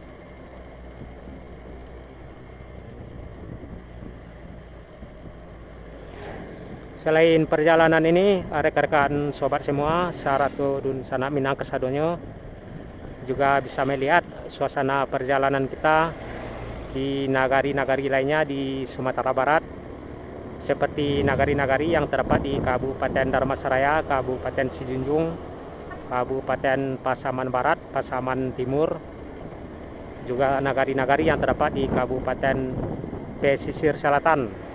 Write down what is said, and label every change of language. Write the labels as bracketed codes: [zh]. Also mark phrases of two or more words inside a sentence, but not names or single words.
[id] Selain perjalanan ini, rekan-rekan sobat semua, [min] Saratu dun sanak minangka sadonyo [id] juga bisa melihat suasana perjalanan kita di nagari-nagari lainnya di Sumatera Barat, seperti nagari-nagari yang terdapat di Kabupaten Dharmasaraya, Kabupaten Sijunjung, Kabupaten Pasaman Barat, Pasaman Timur, juga nagari-nagari yang terdapat di Kabupaten Pesisir Selatan,